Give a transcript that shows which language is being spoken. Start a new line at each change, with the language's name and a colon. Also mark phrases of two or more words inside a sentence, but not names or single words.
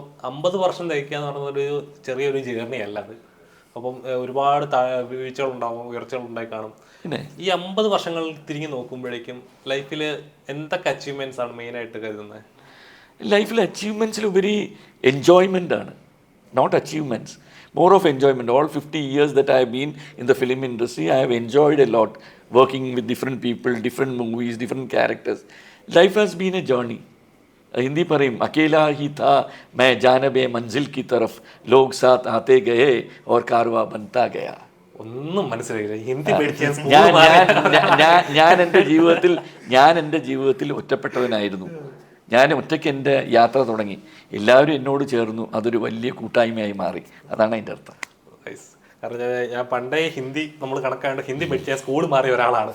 Malayalam: 50 വർഷം തയ്ക്കുക എന്ന് പറയുന്നൊരു ചെറിയൊരു ജേർണി അല്ല അത്. അപ്പം ഒരുപാട് വീഴ്ചകളുണ്ടാവും, ഉയർച്ചകൾ ഉണ്ടായി കാണും. പിന്നെ ഈ 50 വർഷങ്ങൾ തിരിഞ്ഞ് നോക്കുമ്പോഴേക്കും ലൈഫിൽ എന്തൊക്കെ അച്ചീവ്മെന്റ്സ് ആണ് മെയിനായിട്ട് കരുതുന്നത്? ലൈഫിൽ അച്ചീവ്മെൻറ്റ്സിലുപരി എൻജോയ്മെൻ്റ് ആണ്,
English: not achievements, more of enjoyment. All 50 years that I have been in the film industry, I have enjoyed a lot working with different people, different movies, different characters. Life has been a journey.
Hindi: हिंदी പറയും अकेला ही था मैं जानबे मंजिल की तरफ लोग साथ आते गए और कारवां बनता गया.
Malayalam: ഒന്നും മനസ്സിലായില്ല. ഹിന്ദി പഠിക്കാൻ ഞാൻ എൻ്റെ ജീവിതത്തിൽ ഒറ്റപ്പെട്ടവനായിരുന്നു. ഞാൻ ഒറ്റയ്ക്ക് എൻ്റെ യാത്ര തുടങ്ങി, എല്ലാവരും എന്നോട് ചേർന്നു, അതൊരു വലിയ കൂട്ടായ്മയായി മാറി. അതാണ് അതിൻ്റെ അർത്ഥം. കാരണം ഞാൻ പണ്ടേ ഹിന്ദി നമ്മൾ കണക്കാണ്ട് ഹിന്ദി പഠിക്കാൻ സ്കൂൾ മാറിയ ഒരാളാണ്.